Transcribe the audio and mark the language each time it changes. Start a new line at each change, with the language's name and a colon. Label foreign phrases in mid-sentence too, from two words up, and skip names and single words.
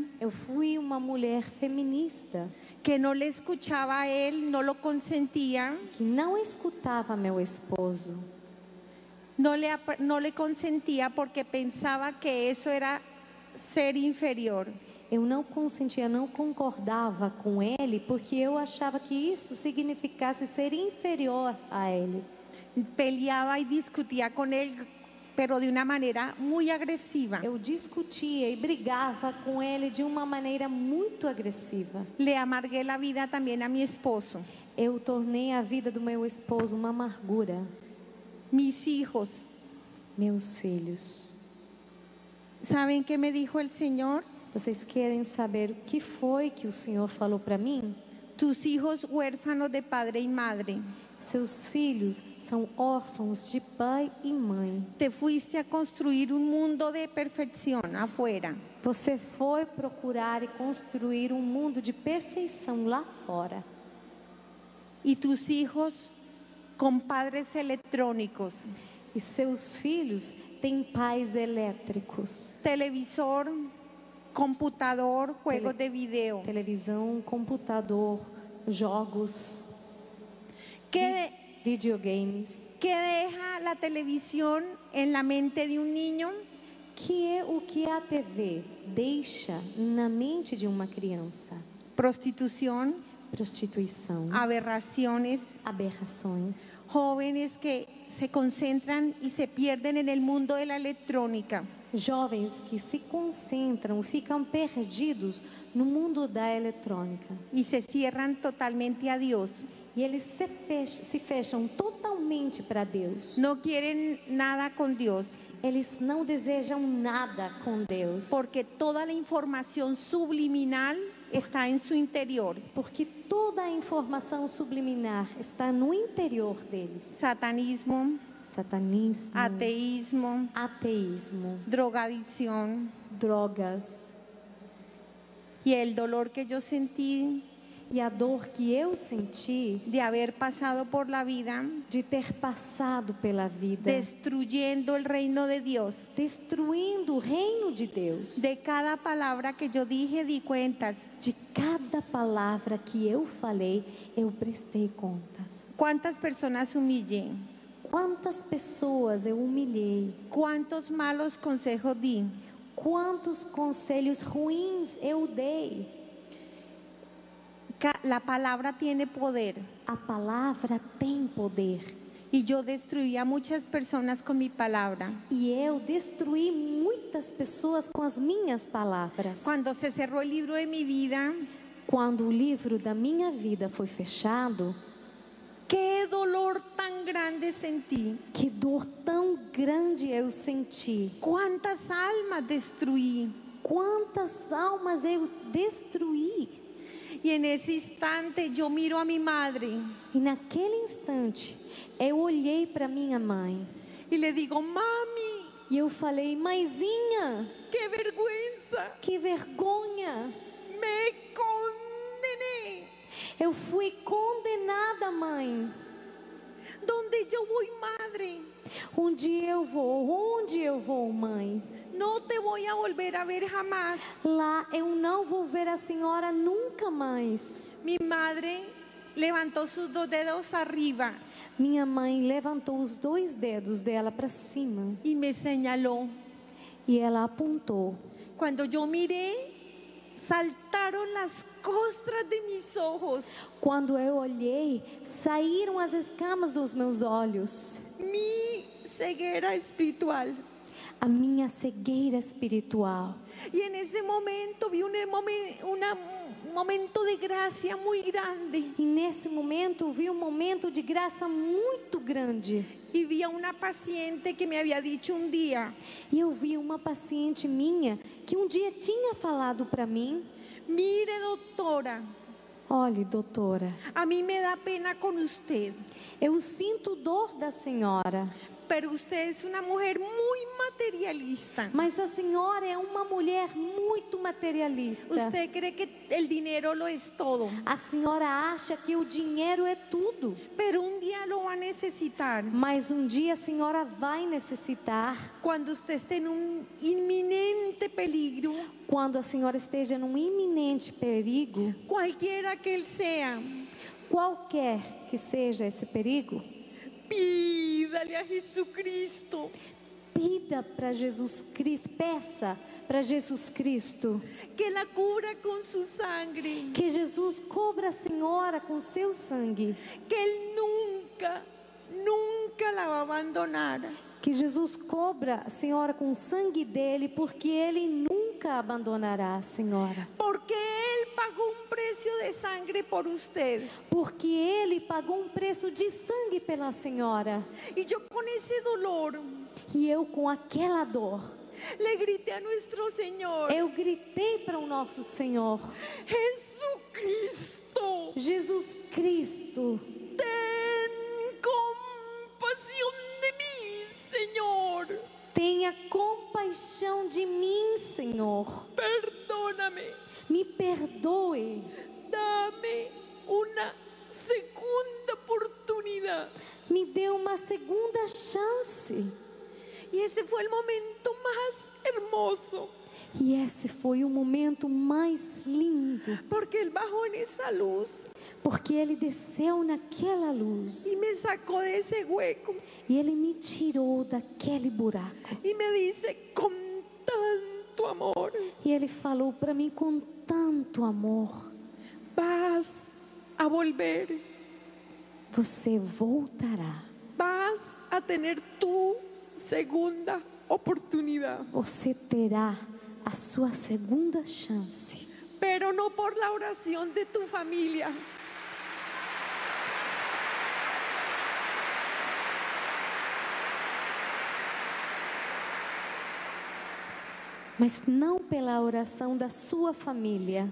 Portuguese: eu fui uma mulher feminista
Spanish: que no le escuchaba a él, no lo consentía,
Portuguese: que não escutava meu esposo,
Spanish: no le consentía porque pensaba que eso era ser inferior.
Portuguese: eu não consentia, não concordava com ele, porque eu achava que isso significasse ser inferior a ele.
Spanish: Peleaba y discutía con él, pero de una manera muy agresiva.
Portuguese: Eu discutia e brigava com ele de uma maneira muito agressiva.
Spanish: Le amargué la vida también a mi esposo.
Portuguese: Eu tornei a vida do meu esposo uma amargura.
Spanish: Mis hijos,
Portuguese: Meus filhos,
Spanish: ¿saben qué me dijo el Señor?
Portuguese: vocês querem saber o que foi que o Senhor falou para mim?
Spanish: Tus hijos huérfanos de padre y madre.
Portuguese: Seus filhos são órfãos de pai e mãe.
Spanish: Te fuiste a construir un mundo de perfección afuera.
Portuguese: Você foi procurar e construir um mundo de perfeição lá fora.
Spanish: Y tus hijos con padres electrónicos,
Portuguese: E seus filhos têm pais elétricos.
Spanish: televisor, computador, juegos de video.
Portuguese: Televisão, computador, jogos,
Spanish: ¿Qué,
Portuguese: videogames.
Spanish: qué deja la televisión en la mente de un niño?
Portuguese: Que é o que a TV deixa na mente de uma criança?
Spanish: Prostitución,
Portuguese: Prostituição,
Spanish: aberraciones,
Portuguese: aberrações,
Spanish: jóvenes que se concentran y se pierden en el mundo de la electrónica.
Portuguese: jovens que se concentram, ficam perdidos no mundo da eletrônica.
Spanish: Y se cierran totalmente a Dios.
Portuguese: E eles se fecham totalmente para Deus.
Spanish: No quieren nada con Dios,
Portuguese: Eles não desejam nada com Deus.
Spanish: porque toda la información subliminal está en su interior.
Portuguese: Porque toda a informação subliminar está no interior deles.
Spanish: Satanismo,
Portuguese: Satanismo,
Spanish: ateísmo,
Portuguese: ateísmo,
Spanish: drogadicción.
Portuguese: drogas.
Spanish: Y el dolor que yo sentí
Portuguese: E a dor que eu senti
Spanish: de haber pasado por la vida
Portuguese: de ter passado pela vida,
Spanish: destruyendo el reino de Dios.
Portuguese: destruindo o reino de Deus.
Spanish: De cada palabra que yo dije di cuentas.
Portuguese: De cada palavra que eu falei, eu prestei contas.
Spanish: ¿Cuántas personas humillé?
Portuguese: Quantas pessoas eu humilhei?
Spanish: ¿Cuántos malos consejos di?
Portuguese: Quantos conselhos ruins eu dei?
Spanish: La palabra tiene poder.
Portuguese: A palavra tem poder.
Spanish: Y yo destruí a muchas personas con mi palabra.
Portuguese: E eu destruí muitas pessoas com as minhas palavras.
Spanish: Cuando se cerró el libro de mi vida,
Portuguese: Quando o livro da minha vida foi fechado,
Spanish: qué dolor tan grande sentí.
Portuguese: que dor tão grande eu senti.
Spanish: Cuántas almas destruí.
Portuguese: Quantas almas eu destruí.
Spanish: Y en ese instante yo miro a mi madre
Portuguese: E naquele instante, eu olhei para minha mãe
Spanish: y le digo, mami,
Portuguese: e eu falei: mãezinha,
Spanish: qué vergüenza,
Portuguese: que vergonha.
Spanish: me condené.
Portuguese: Eu fui condenada, mãe.
Spanish: ¿Dónde yo voy, madre?
Portuguese: Onde eu vou? Onde eu vou, mãe?
Spanish: No te voy a volver a ver jamás.
Portuguese: Lá eu não vou ver a senhora nunca mais.
Spanish: Mi madre levantó sus dos dedos arriba
Portuguese: Minha mãe levantou os 2 dedos dela para cima
Spanish: y me señaló.
Portuguese: e ela apontou.
Spanish: Cuando yo miré, saltaron las costras de mis ojos.
Portuguese: Quando eu olhei, saíram as escamas dos meus olhos.
Spanish: Mi ceguera espiritual.
Portuguese: a minha cegueira espiritual.
Spanish: Y en ese momento vi un momento de gracia muy grande.
Portuguese: E nesse momento vi um momento de graça muito grande.
Spanish: Y vi a una paciente que me había dicho un día:
Portuguese: E eu vi uma paciente minha que um dia tinha falado para mim:
Spanish: mire, doctora,
Portuguese: olhe, doutora,
Spanish: a mí me da pena con usted,
Portuguese: eu sinto dor da senhora,
Spanish: pero usted es una mujer muy materialista.
Portuguese: mas a senhora é uma mulher muito materialista.
Spanish: Usted cree que el dinero lo es todo,
Portuguese: A senhora acha que o dinheiro é tudo,
Spanish: pero un día lo va a necesitar.
Portuguese: mas um dia a senhora vai necessitar.
Spanish: Cuando usted esté en un inminente peligro,
Portuguese: Quando a senhora esteja num iminente perigo,
Spanish: cualquiera que él sea,
Portuguese: qualquer que seja esse perigo,
Spanish: pídale a Jesucristo
Portuguese: pida para Jesus Cristo, peça para Jesus Cristo,
Spanish: que la cubra con su sangre,
Portuguese: que Jesus cubra a senhora com seu sangue,
Spanish: que él nunca, nunca la va a abandonar.
Portuguese: que Jesus cobra a senhora com o sangue dele, porque ele nunca abandonará a senhora,
Spanish: Porque Él pagó un precio de sangre por usted.
Portuguese: porque ele pagou um preço de sangue pela senhora.
Spanish: Y yo con ese dolor
Portuguese: E eu, com aquela dor,
Spanish: le grité a nuestro Señor:
Portuguese: eu gritei para o nosso Senhor:
Spanish: Jesucristo,
Portuguese: Jesus Cristo,
Spanish: ten compasión de mí, Señor.
Portuguese: tenha compaixão de mim, Senhor.
Spanish: Perdóname,
Portuguese: Me perdoe,
Spanish: dame una segunda oportunidad.
Portuguese: me dê uma segunda chance.
Spanish: Y ese fue el momento más hermoso,
Portuguese: E esse foi o momento mais lindo,
Spanish: porque Él bajó en esa luz
Portuguese: porque ele desceu naquela luz
Spanish: y me sacó de ese hueco
Portuguese: e ele me tirou daquele buraco.
Spanish: y me dice con tanto amor:
Portuguese: E ele falou para mim com tanto amor:
Spanish: vas a volver,
Portuguese: você voltará,
Spanish: vas a tener tu segunda oportunidad,
Portuguese: você terá a sua segunda chance,
Spanish: pero no por la oración de tu familia,
Portuguese: mas não pela oração da sua família,